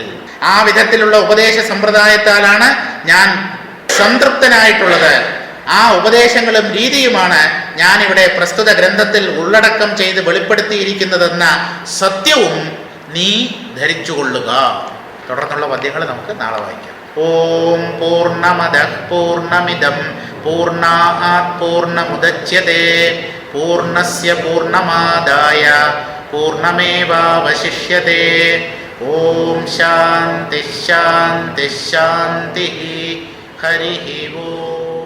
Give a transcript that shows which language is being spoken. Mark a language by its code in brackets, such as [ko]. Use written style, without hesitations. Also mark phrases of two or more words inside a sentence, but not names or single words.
[ml] ആ വിധത്തിലുള്ള ഉപദേശ സമ്പ്രദായത്താലാണ് ഞാൻ സംതൃപ്തനായിട്ടുള്ളത്. ആ ഉപദേശങ്ങളും രീതിയുമാണ് ഞാനിവിടെ പ്രസ്തുത ഗ്രന്ഥത്തിൽ ഉള്ളടക്കം ചെയ്ത് വെളിപ്പെടുത്തിയിരിക്കുന്നതെന്ന സത്യവും നീ ധരിച്ചുകൊള്ളുക. തുടർന്നുള്ള പദ്യങ്ങൾ നമുക്ക് നാളെ വായിക്കാം. [sa] ॐ पूर्णमदः पूर्णमिदं पूर्णात् पूर्णमुदच्यते पूर्णस्य पूर्णमादाय पूर्णमेवावशिष्यते. ॐ शान्ति शान्ति शान्ति. हरि ॐ.